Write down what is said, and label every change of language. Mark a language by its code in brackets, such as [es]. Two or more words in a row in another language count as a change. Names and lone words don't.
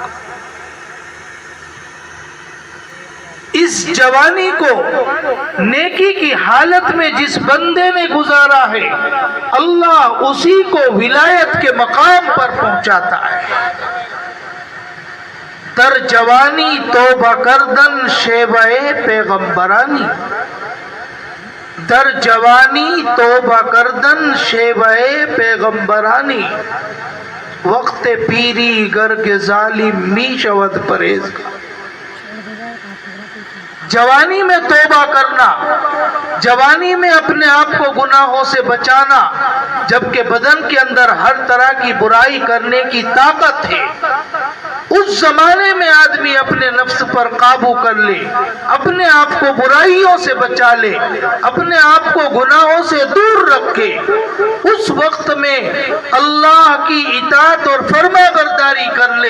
[ur] اس جوانی کو نیکی کی حالت میں جس بندے نے گزارا ہے، اللہ اسی کو ولایت کے مقام پر پہنچاتا ہے۔ [fa] در جوانی توبہ کردن شیوہ پیغمبرانی، در جوانی توبہ کردن شیوہ پیغمبرانی، وقت پیری گرگ ظالم می شود پریز۔ [ur] جوانی میں توبہ کرنا، جوانی میں اپنے آپ کو گناہوں سے بچانا، جبکہ بدن کے اندر ہر طرح کی برائی کرنے کی طاقت ہے، اس زمانے میں آدمی اپنے نفس پر قابو کر لے، اپنے آپ کو برائیوں سے بچا لے، اپنے آپ کو گناہوں سے دور رکھے، اس وقت میں اللہ کی اطاعت اور فرما برداری کر لے۔